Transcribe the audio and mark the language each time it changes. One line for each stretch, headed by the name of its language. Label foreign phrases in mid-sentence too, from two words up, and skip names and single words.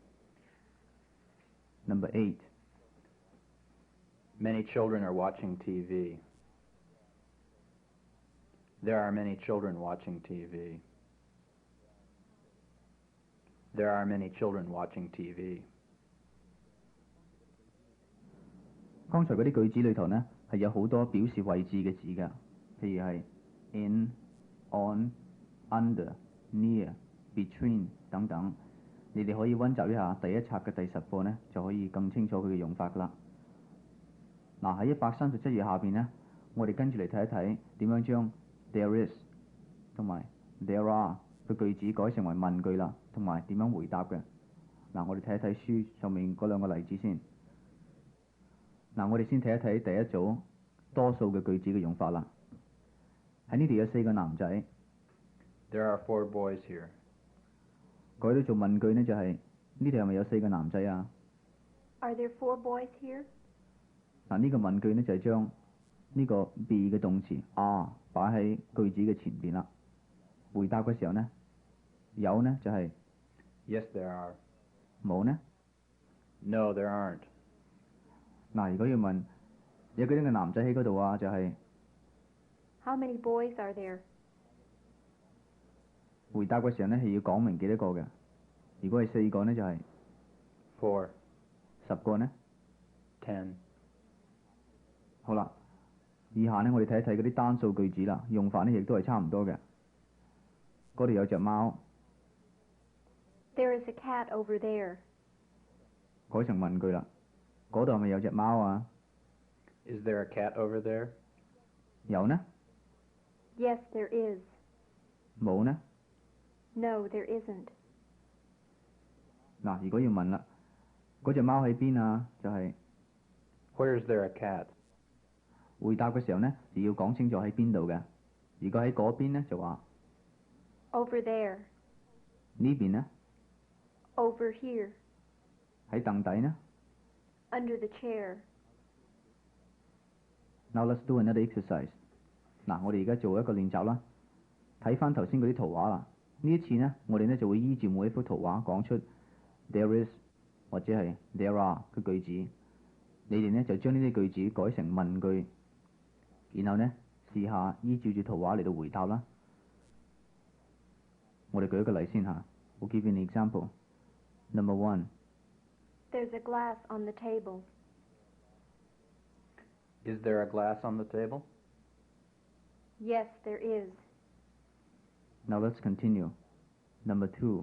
English: Number 8. Many children are watching TV. There are many children watching TV. There are many children watching TV.
Cantonese: 剛才嗰啲句子裏頭呢，係有好多表示位置嘅字㗎，譬如係
English: in、on、under、near、between
Cantonese: 等等。你哋可以溫習一下第一冊嘅第10課呢，就可以更清楚佢嘅用法㗎啦。嗱喺137頁下邊呢，我哋跟住嚟睇一睇點樣將
English: there is
Cantonese: 同埋
English: there are
Cantonese: 嘅句子改成為問句啦，同埋點樣回答嘅。嗱，我哋睇一睇書上面嗰兩個例子先。嗱，我哋先睇一睇第一組多數嘅句子嘅用法啦。喺呢度有4個男仔。
English: There are 4 boys here.
Cantonese: 改到做問句呢，就係呢度係咪有4個男仔啊？
English: Are there 4 boys here?
Cantonese: 嗱，呢個問句呢，就係將呢個 be 嘅動詞 are 擺喺句子嘅前邊啦。回答嘅時候呢，有呢就係
English: Yes, there are.
Cantonese: 冇呢。
English: No, there aren't.
Cantonese: 嗱，如果要問有幾多個男仔喺嗰度啊，就係
English: How many boys are there?
Cantonese: 回答嘅時候呢，係要講明幾多個嘅。如果係4個呢，就係
English: 4.
Cantonese: 10個呢。
English: 10.
Cantonese: 好啦，以下呢，我哋睇一睇嗰啲單數句子啦，用法呢亦都係差唔多嘅。嗰度有隻貓，
English: There is a cat over there.
Cantonese: 改成問句啦。嗰度係咪有隻貓啊？
English: Is there a cat over there?
Cantonese: 有呢？
English: Yes, there is.
Cantonese: 冇呢？
English: No, there isn't.
Cantonese: 嗱，如果要問啦，嗰隻貓喺邊啊？就係
English: Where is there a cat?
Cantonese: 回答嘅時候呢，就要講清楚喺邊度嘅。如果喺嗰邊呢，就話
English: Over there.
Cantonese: 呢邊呢？
English: Over here.
Cantonese: 喺凳底呢？
English: Under the chair. Now let's do another exercise。
Cantonese: 嗱，我哋而家做一個練習啦。睇翻頭先嗰啲圖畫啦。呢一次呢，我哋呢就會依住每一幅圖畫講出
English: there is
Cantonese: 或者係
English: there are
Cantonese: 嘅句子。你哋呢就將呢啲句子改成問句，然後呢試下依照住圖畫嚟到回答啦。我哋舉一個例先嚇。
English: We'll give you an example. Number 1. There's a glass on the table. Is there a glass on the table? Yes, there is. Now let's continue. Number 2.